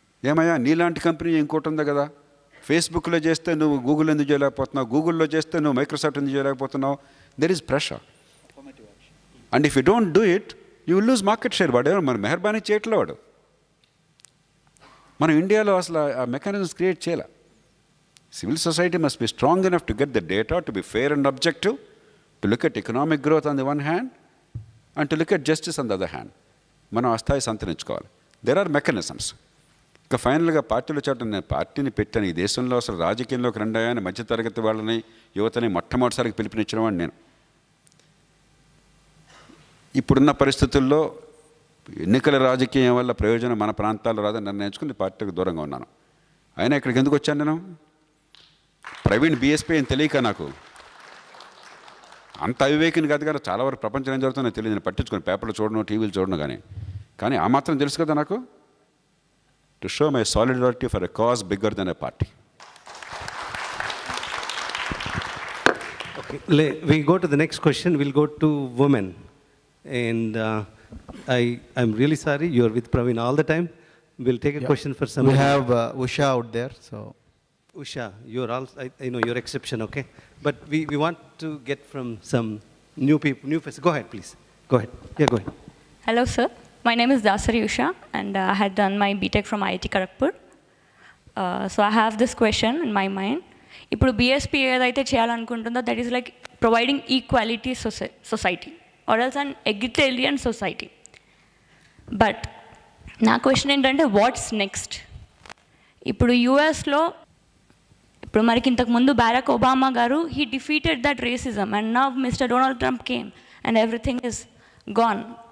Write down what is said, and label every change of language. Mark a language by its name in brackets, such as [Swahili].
[Telugu] ఏమయ్యా నీలాంటి కంపెనీ ఇంకోటి ఉంది కదా, ఫేస్బుక్లో చేస్తే నువ్వు గూగుల్ ఎందుకు చేయలేకపోతున్నావు, గూగుల్లో చేస్తే నువ్వు మైక్రోసాఫ్ట్ ఎందుకు చేయలేకపోతున్నావు? [English] There is pressure. And if you don't do it you will lose market share. [Telugu] వాడు మన మెహర్బానీ చేయట్లే వాడు. మనం ఇండియాలో అసలు ఆ మెకానిజమ్స్ క్రియేట్ చేయాలి. [English] Civil society must be strong enough to get the data, to be fair and objective, to look at economic growth on the one hand, and to look at justice on the other hand. [Telugu] మనం ఆ స్థాయి సంతరించుకోవాలి. [English] There are mechanisms. [Telugu] ఇక ఫైనల్గా పార్టీలో చోట నేను పార్టీని పెట్టాను. ఈ దేశంలో అసలు రాజకీయంలోకి రండాయని మధ్యతరగతి వాళ్ళని, యువతని మొట్టమొదటిసారికి పిలిపినిచ్చిన వాడిని నేను. ఇప్పుడున్న పరిస్థితుల్లో ఎన్నికల రాజకీయం వల్ల ప్రయోజనం మన ప్రాంతాల్లో రాదని నిర్ణయించుకుని పార్టీకి దూరంగా ఉన్నాను. అయినా ఇక్కడికి ఎందుకు వచ్చాను నేను? ప్రవీణ్ బీఎస్పీ అని తెలియక నాకు అంత అవివేకిని కాదు కదా, చాలా వరకు ప్రపంచం ఏం జరుగుతుందో తెలియదు. నేను పట్టించుకుని పేపర్లు చూడను, టీవీలు చూడను, కానీ ఆ మాత్రం తెలుసు కదా నాకు, [English] To show my solidarity for a cause bigger than a party. Okay, we go to the next question. We'll go to women. And I'm really sorry, you're with Praveen all the time. We'll take a question for some. We have Usha out there, so. Usha, you're also, I know you're exception, okay? But we want to get from some new people, new faces. Go ahead, please. Go ahead. Yeah, go ahead. Hello, sir. My name is Dasari Usha, and I had done my BTech from IIT Kharagpur. So I have this question in my mind. [Telugu] ఇప్పుడు BSP ఏదైతే చేయాలనుకుంటుందో [English] That is like providing equality society or else an egalitarian society. But [Telugu] నా question ఏంటంటే [English] What's next? [Telugu] ఇప్పుడు యూఎస్లో ఇప్పుడు మనకి ఇంతకుముందు [English] Barack Obama గారు he defeated that racism and now mister Donald Trump came and everything is gone.